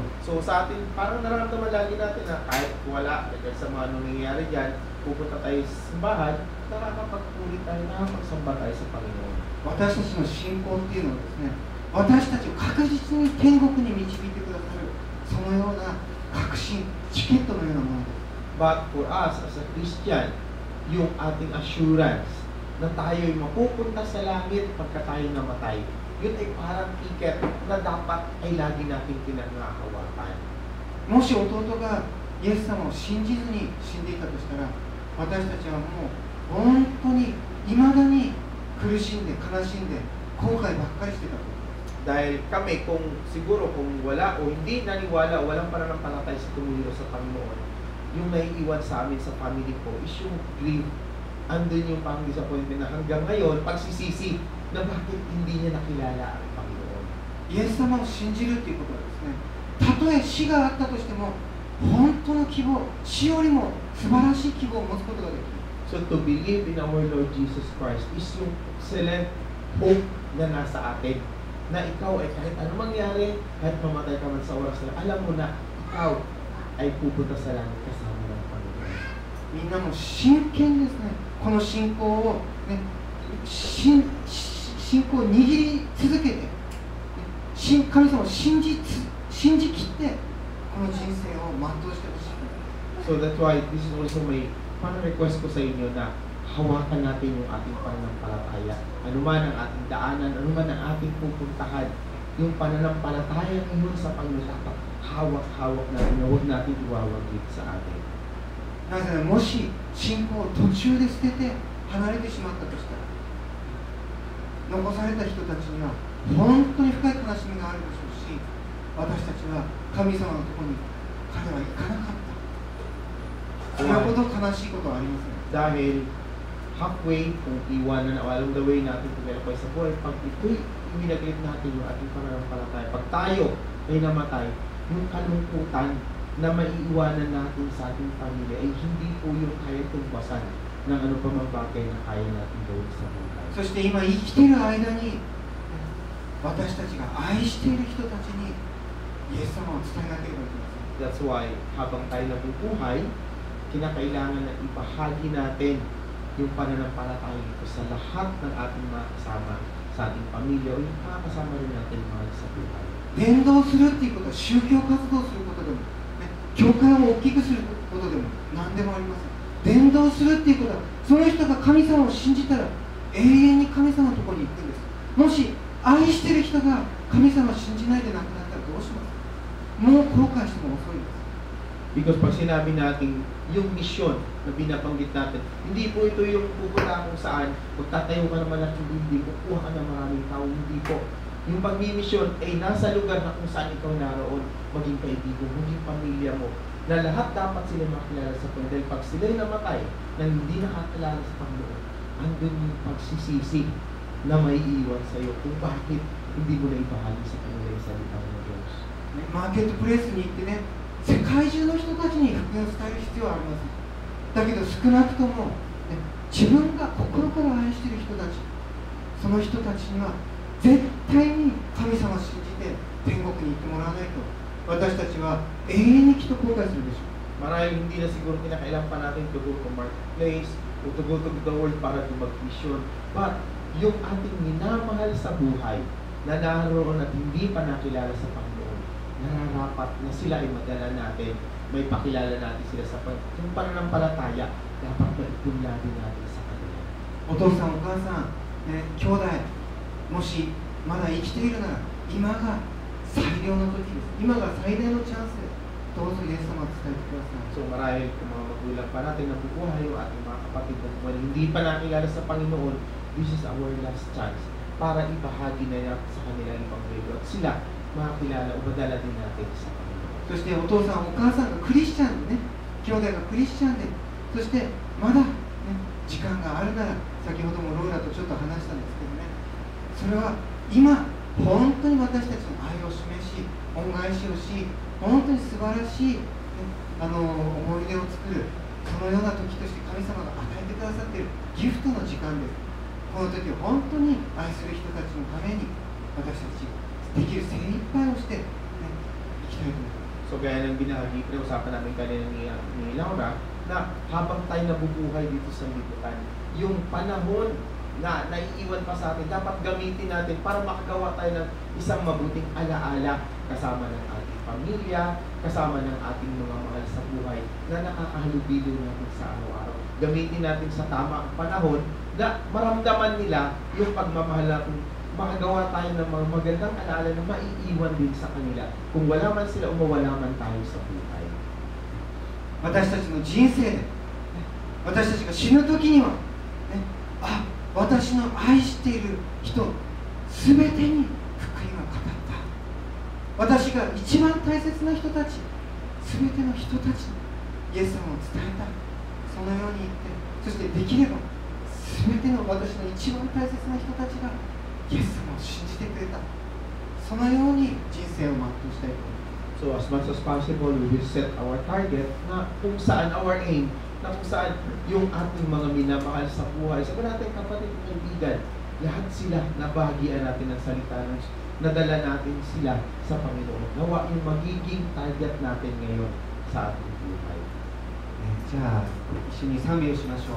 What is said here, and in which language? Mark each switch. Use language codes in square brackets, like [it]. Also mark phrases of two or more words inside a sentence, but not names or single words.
[tl] So sa atin, parang nararamdaman lagi natin na kahit wala, dahil sa mga nangyayari dyan, pupunta tayo sa simbahan, nakakapagpuri tayo, nakakapagsamba tayo sa Panginoon. [ja] 私たちの信仰っていうのはですね、私たちを確実に天国に導いてくださる、そのような確信、チケットのようなものです。 [en] But for us as a Christian, [tl] yung ating assurance na tayo'y mapupunta sa langit pagka tayo namatay, yun ay parang ticket na dapat ay lagi nating pinangahawakan. [ja] もし弟がイエス様を信じずに死んでいたとしたら、私たちはもう本当に未だに苦しんで悲しんで後悔ばっかりしてたと。 [tl] Dahil kami, kung siguro kung wala o hindi naniwala, walang pananampalataya sa tumulong sa Panginoon, yung naiiwan sa amin sa family ko is yung grief. Andun yung pang disappointment na hanggang ngayon, pagsisisi na bakit hindi niya nakilala ang Panginoon. [ja] イエス様を信じるということはですね、たとえ死があったとしても本当の希望、死よりも素晴らしい希望を持つことができる。 [en] So to believe in our Lord Jesus Christ is yung excellent hope [tl] na nasa atin. Na ikaw ay kahit ano mangyari, kahit mamatay ka man sa oras na, alam mo na ikaw ay pupunta sa langit kasama ng Panginoon. [ja] みんなも真剣ですね。この信仰を、ね、信仰を握り続けて、神様を信じきって、この人生を全うしてほしい。 [en] So that's why this is also my [tl] parang request ko sa inyo na hawakan natin yung ating pananampalataya. Ano man ang ating daanan, ano man ang ating pupuntahan, yung pananampalataya ngayon sa Panginoon, dapat hawak-hawak natin, huwag natin iwawaglit sa atin. [ja] なぜならもし信仰を途中で捨てて離れてしまったとしたら、残された人たちには本当に深い悲しみがあるでしょうし、私たちは神様のところに彼は行かなかった。それほど悲しいことはありません。 [tl] Dahil halfway, kung iwanan na [en] along the way [tl] natin tumalakay sa buhay, pag ito'y inilaglit natin yung ating pananampalataya, pag tayo ay namatay, yung kalungkutan na maiiwanan natin sa ating pamilya ay hindi po yung kaya tumbasan ng ano pa mang bagay na kaya natin gawin sa buhay. [ja] そして今生きている間に私たちが愛している人たちにイエス様を伝えなければいけません。 [en] That's why, [tl] habang tayo nabubuhay, kinakailangan na ibahagi natin yung pananampalataya ito sa lahat ng ating mga kasama sa ating pamilya o yung mga kasama rin natin mga sa buhay. [ja] 伝道するっていうことは宗教活動することでも、ね、教会を大きくすることでも何でもありません。伝道するっていうことはその人が神様を信じたら永遠に神様のところに行くんです。もし愛してる人が神様を信じないで亡くなったらどうしますか？もう後悔しても遅いです。 [tl] Because pag sinabi natin yung misyon na binabanggit natin, hindi po ito yung pupunta kung saan magtatayo ka ng malaking building, kukuha ka ng maraming tao, hindi po. Yung pagmimisyon ay nasa lugar na kung saan ikaw naroon, maging kaibigan, maging pamilya mo, na lahat dapat sila makilala sa Panginoon. Dahil pag sila'y namatay na hindi nakakilala sa Panginoon, andun yung pagsisisi na may iiwan sa iyo kung bakit hindi mo na ibahagi sa kanila yung salita ng Diyos. [ja] マーケットプレイスに行ってね、世界中の人たちに福音を伝える必要はありません。だけど少なくとも、ね、自分が心から愛している人たち、その人たちには絶対に神様を信じて天国に行ってもらわないと私たちは永遠にきっと後悔するでしょう。 [tl] Marahil hindi na siguro kinakailangan pa natin [en] to go to marketplace [tl] o [en] to go to the world [tl] para to mag-mission. But yung ating minamahal sa buhay na naroon at hindi pa nakilala sa Panginoon, nararapat na sila ay madala natin, may pakilala natin sila sa yung pananampalataya, dapat maipula din natin sa kanila. [ja] お父さんお母さん、ね、兄弟もしまだ生きているなら今が最良の時です。今が最大のチャンスです。どうぞイエス様を伝えてください。 [tl] So marahil kung mga magulang pa natin nabubuhay yung ating mga kapatid na hindi pa nakilala sa Panginoon, [en] this is our last chance [tl] para ibahagi na sa kanila yung Panginoon at sila makakilala o madala din natin sa Panginoon. [ja] そしてお父さんお母さんがクリスチャンでね、兄弟がクリスチャンで、そしてまだ、ね、時間があるなら、先ほどもローラとちょっと話したんですけどね、それは今本当に私たちの愛を示し、恩返しをし、本当に素晴らしい、ね、思い出を作る、そのような時として神様が与えてくださっているギフトの時間です。この時本当に愛する人たちのために私たちできる精一杯をして、ね、いきたいと思います。 [tl] So gaya ng binahagi, pinag-usapan namin kanina ni Laura, na habang tayo nabubuhay dito sa lipunan, yung panahon na naiiwan pa sa atin, dapat gamitin natin para makagawa tayo ng isang mabuting alaala kasama ng ating pamilya, kasama ng ating mga mahal sa buhay na nakakahalubilo natin sa araw-araw. Gamitin natin sa tamang panahon na maramdaman nila yung pagmamahal natin, makagawa tayo ng mga magandang alaala na maiiwan din sa kanila. Kung wala man sila, umawala man tayo sa buhay. [ja] 私たちの人生で、ね、私たちが死ぬ時には、ね、あ、私の愛している人すべてに福音が語った。私が一番大切な人たち、すべての人たちにイエス様を伝えた。そのように言って、そしてできればすべての私の一番大切な人たちがイエス様を信じてくれた。そのように人生を全うしたいと思います。 [en] So as much as possible, we will set our target [tl] na kung saan [en] our aim, [tl] na kung saan yung ating mga minamahal sa buhay. Sabi natin, kapatid, kaibigan, lahat sila nabahagian natin ng salita ng nadala natin sila sa Panginoon. Nawa yung magiging target natin ngayon sa ating buhay. [ja] じゃあ一緒に賛美をしましょう。